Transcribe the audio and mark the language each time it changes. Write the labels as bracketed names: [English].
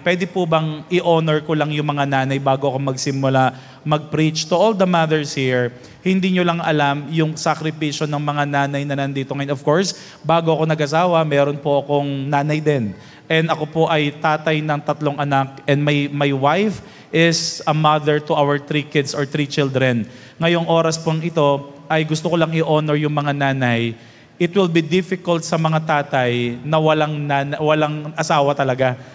[Filipino] Pwede po bang i-honor ko lang yung mga nanay bago ako magsimula mag-preach? [English] To all the mothers here, [Filipino] hindi nyo lang alam yung sakripisyo ng mga nanay na nandito ngayon. [English] Of course, [Filipino] bago ako nag-asawa, meron po akong nanay din. And ako po ay tatay ng 3 anak. [English] And my wife is a mother to our 3 kids or 3 children. [Filipino] Ngayong oras pong ito, ay gusto ko lang i-honor yung mga nanay. [English] It will be difficult [Filipino] sa mga tatay na walang asawa talaga.